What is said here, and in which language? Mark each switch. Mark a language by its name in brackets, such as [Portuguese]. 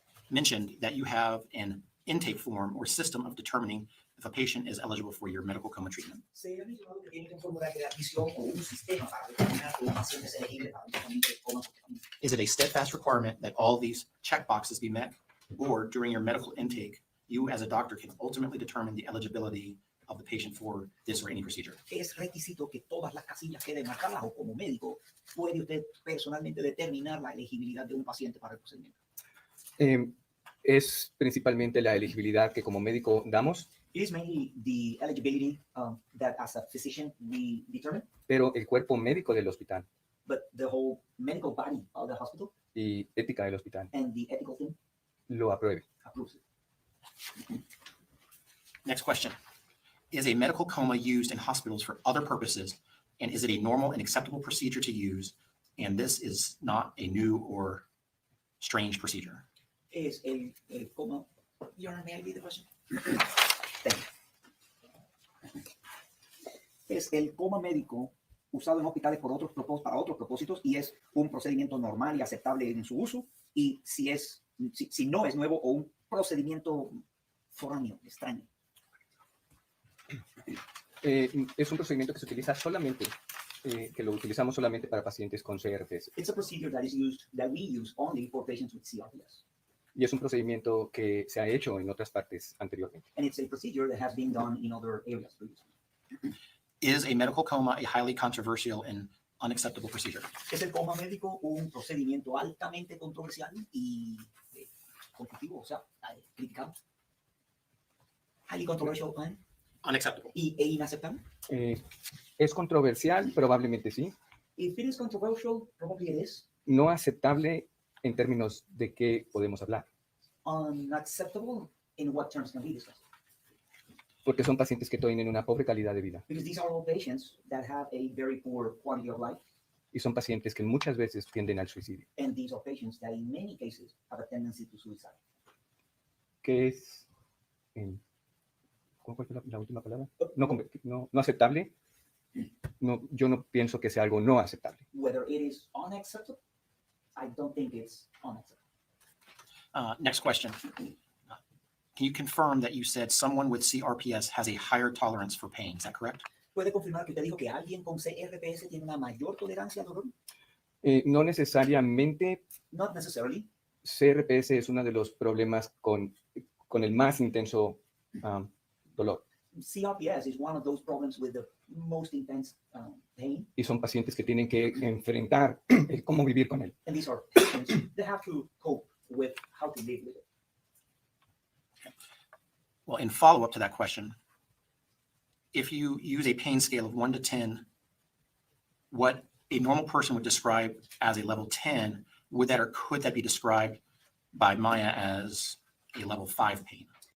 [English] mentioned that you have an intake form or system of determining if a patient is eligible for your medical coma treatment. [Spanish] Se ha mencionado que tiene un formulario de admisión o un sistema para determinar que un paciente es elegible para un tratamiento de coma. [English] Is it a steadfast requirement that all these checkboxes be met? Or during your medical intake, you as a doctor can ultimately determine the eligibility of the patient for this or any procedure? [Spanish] Es requisito que todas las casillas queden marcadas o como médico puede usted personalmente determinar la elegibilidad de un paciente para el procedimiento. Es principalmente la elegibilidad que como médico damos, [English] It is mainly the eligibility that as a physician we determine, [Spanish] pero el cuerpo médico del hospital [English] but the whole medical body of the hospital [Spanish] y ética del hospital [English] and the ethical team [Spanish] lo apruebe. [English] approves it. Next question. Is a medical coma used in hospitals for other purposes? And is it a normal and acceptable procedure to use? And this is not a new or strange procedure. [Spanish] Es el coma. [English] Your Honor, may I read the question? [Spanish] Es el coma médico usado en hospitales para otros propósitos y es un procedimiento normal y aceptable en su uso y si no es nuevo o un procedimiento foráneo, extraño. Es un procedimiento que se utiliza solamente, que lo utilizamos solamente para pacientes con CRPS. [English] It's a procedure that we use only for patients with CRPS. [Spanish] Y es un procedimiento que se ha hecho en otras partes anteriormente. [English] And it's a procedure that has been done in other areas previously. Is a medical coma a highly controversial and unacceptable procedure? [Spanish] Es el coma médico un procedimiento altamente controversial y conflictivo, o sea, criticado. [English] Highly controversial and Unacceptable. [Spanish] e inaceptable. Es controversial, probablemente sí. [English] If it is controversial, probably it is. [Spanish] No aceptable en términos de qué podemos hablar, [English] Unacceptable in what terms can be discussed. [Spanish] porque son pacientes que tienen una pobre calidad de vida [English] Because these are all patients that have a very poor quality of life, [Spanish] y son pacientes que muchas veces tienden al suicidio. [English] and these are patients that in many cases have a tendency to suicide. [Spanish] ¿Qué es? ¿Cuál fue la última palabra? No aceptable. No, yo no pienso que sea algo no aceptable. [English] Whether it is unacceptable, I don't think it's unacceptable. Next question. Can you confirm that you said someone with CRPS has a higher tolerance for pain? Is that correct? [Spanish] ¿Puede confirmar que usted dijo que alguien con CRPS tiene una mayor tolerancia al dolor? No necesariamente. [English] Not necessarily. [Spanish] CRPS es uno de los problemas con el más intenso dolor. [English] CRPS is one of those problems with the most intense pain. [Spanish] Y son pacientes que tienen que enfrentar el cómo vivir con él. [English] And these are patients that have to cope with how to live with it. Well, in follow-up to that question, if you use a pain scale of 1 to 10, what a normal person would describe as a level 10, would that or could that be described by Maya as a level 5 pain?